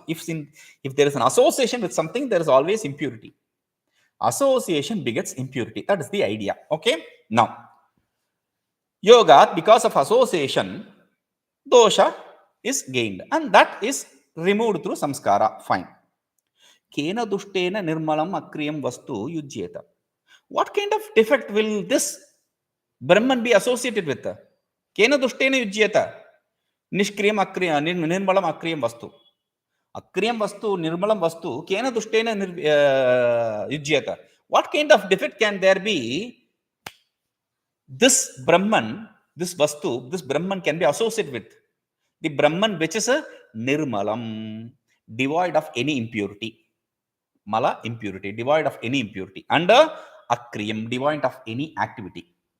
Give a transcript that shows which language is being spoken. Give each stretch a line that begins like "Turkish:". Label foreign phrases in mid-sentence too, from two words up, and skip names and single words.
English: If there is an association with something, there is always impurity. Association begets impurity. That is the idea. Okay. Now, yoga, because of association, dosha is gained, and that is removed through saṃskāra.
Sanskrit: Fine. केन दुष्टेन निर्मलमक्रियं वस्तु युज्येत. What kind of defect will this Brahman be associated with? केन दुष्टेन युज्येत निर्मलमक्रियं वस्तु. अक्रियं वस्तु निर्मलं वस्तु, केन दुष्टेन युज्येत.
English: What kind of defect can there be? This Brahman, this vastu, this Brahman can be associated with the Brahman which is a nirmalam, devoid of any impurity. Mala, impurity, devoid of any impurity. And akriyam, devoid of any activity.